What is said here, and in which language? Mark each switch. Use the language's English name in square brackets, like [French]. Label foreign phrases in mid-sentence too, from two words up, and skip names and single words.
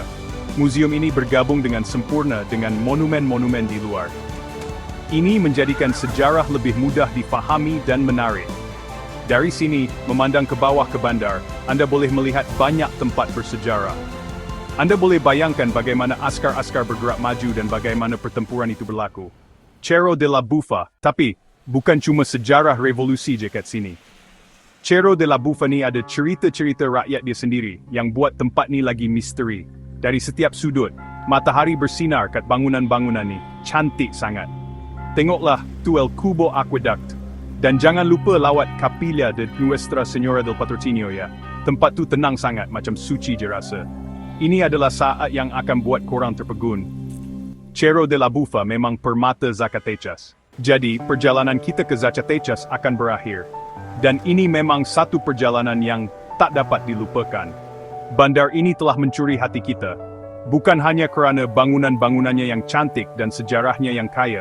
[Malay] Museum ini bergabung dengan sempurna dengan monumen-monumen di luar. Ini menjadikan sejarah lebih mudah difahami dan menarik. Dari sini, memandang ke bawah ke bandar, Anda boleh melihat banyak tempat bersejarah. Anda boleh bayangkan bagaimana askar-askar bergerak maju dan bagaimana pertempuran itu berlaku. Cerro de la Bufa, tapi bukan cuma sejarah revolusi dekat sini. Cerro de la Bufa ni ada cerita-cerita rakyat dia sendiri yang buat tempat ni lagi misteri. Dari setiap sudut, matahari bersinar kat bangunan-bangunan ni, cantik sangat. Tengoklah tu El Cubo Aqueduct. Dan jangan lupa lawat Capilla de Nuestra Señora del Patrocinio ya. Tempat tu tenang sangat, macam suci je rasa. Ini adalah saat yang akan buat korang terpegun. Cerro de la Bufa memang permata Zacatecas. Jadi, perjalanan kita ke Zacatecas akan berakhir. Dan ini memang satu perjalanan yang tak dapat dilupakan. Bandar ini telah mencuri hati kita. Bukan hanya kerana bangunan-bangunannya yang cantik dan sejarahnya yang kaya.